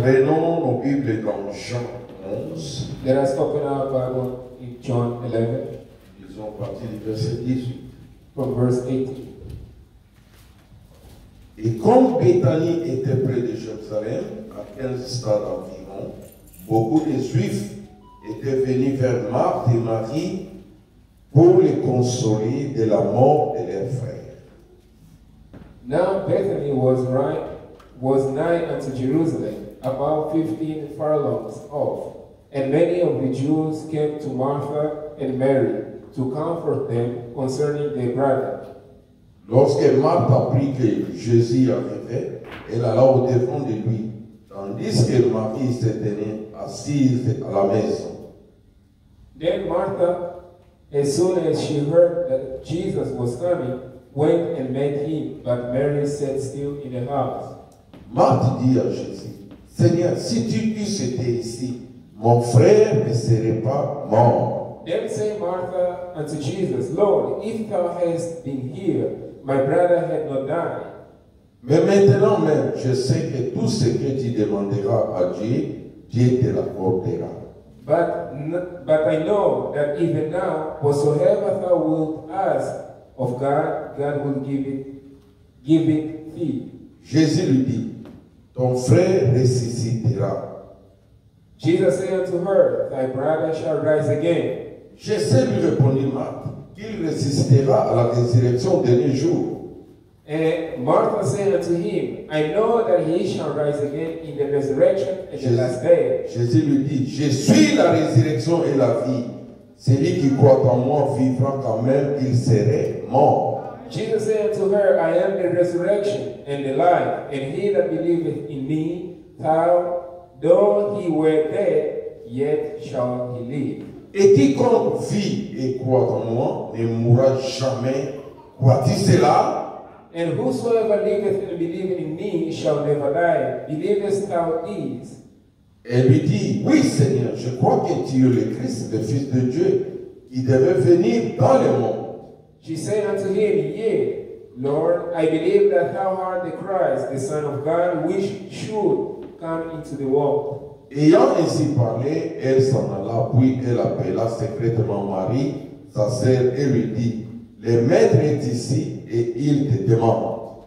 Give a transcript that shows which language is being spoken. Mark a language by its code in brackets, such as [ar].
[fr] Prenons nos Bibles dans Jean 11. [en] Let us open our Bible in John 11 [fr] Ils ont parti du verset 18. [en] from verse 18. [fr] Et comme Béthanie était près de Jérusalem, à 15 stades environ, beaucoup de Juifs étaient venus vers Marthe et Marie pour les consoler de la mort de leur frère. [en] Now Bethany was nigh unto Jerusalem, about 15 furlongs off, and many of the Jews came to Martha and Mary to comfort them concerning their brother. [fr] Lorsque Marthe apprit que Jésus arrivait, elle alla au-devant de lui, tandis que Marie se tenait assise à la maison. [en] Then Martha, as soon as she heard that Jesus was coming, went and met him, but Mary sat still in the house. [fr] Marthe dit à Jésus, Seigneur, si tu eusses été ici, mon frère ne serait pas mort. [en] Then said Martha unto Jesus, Lord, if thou hadst been here, my brother had not died. [fr] Mais maintenant même, je sais que tout ce que tu demanderas à Dieu, Dieu te l'accordera. [en] But I know that even now, whatsoever thou wilt ask of God, God will give it thee. [fr] Jésus lui dit, ton frère ressuscitera. [en] Jesus said unto her, thy brother shall rise again. [fr] Je sais, lui répondit Marthe, qu'il ressuscitera à la résurrection des derniers jours. [en] And Martha said unto him, I know that he shall rise again in the resurrection at the last day. [fr] Jésus lui dit, je suis la résurrection et la vie. Celui qui croit en moi vivra quand même, il serait mort. [en] Jesus said unto her, I am the resurrection and the life, and he that believeth in me, though he were dead, yet shall he live. [fr] Et quiconque vit et croit en moi ne mourra jamais. Crois-tu cela? [en] And whosoever liveth and believeth in me shall never die. Believest thou this? [fr] Elle lui dit, oui Seigneur, je crois que tu es le Christ, le Fils de Dieu, qui devait venir dans le monde. [en] She said unto him, Yea, Lord, I believe that thou art the Christ, the Son of God, which should come into the world. [fr] Ayant ainsi parlé, elle s'en alla, puis elle appela secrètement Marie, sa sœur, et lui dit, le maître est ici et il te demande.